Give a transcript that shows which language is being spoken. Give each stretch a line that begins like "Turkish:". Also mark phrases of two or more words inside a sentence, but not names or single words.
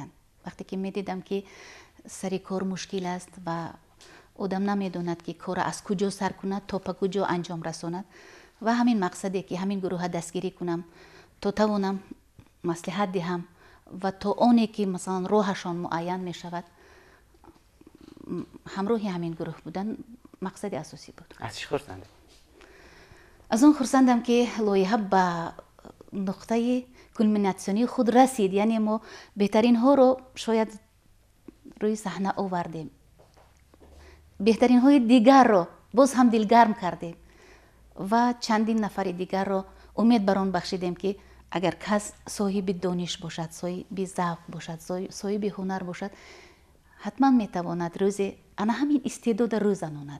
Tajik: вақте ки медидам ки сари кор мушкил аст ва одам намедонад ки кор аз куҷо сар кунад то ба куҷо анҷом расонад ва ҳамин мақсаде ки ҳамин гурӯҳ дастгирӣ кунам то тавонам маслиҳат диҳам ва то оне ки масалан роҳашон муайян мешавад ҳамроҳи ҳамин гурӯҳ будан мақсади асосӣ буд. аз чӣ хурсанда? аз он хурсандам ки лоиҳа ба нуқтаи кулминатсионии худ расид, яъне мо беҳтаринҳоро шояд рӯи саҳна овардем, беҳтаринҳои дигарро боз ҳам дилгарм кардем ва чандин нафари дигарро умед бар он бахшидем ки агар кас соҳиби дониш бошад, соҳиби завқ бошад, соҳиби ҳунар бошад, ҳатман метавонад рӯзе ана ҳамин истеъдода рӯзанонад.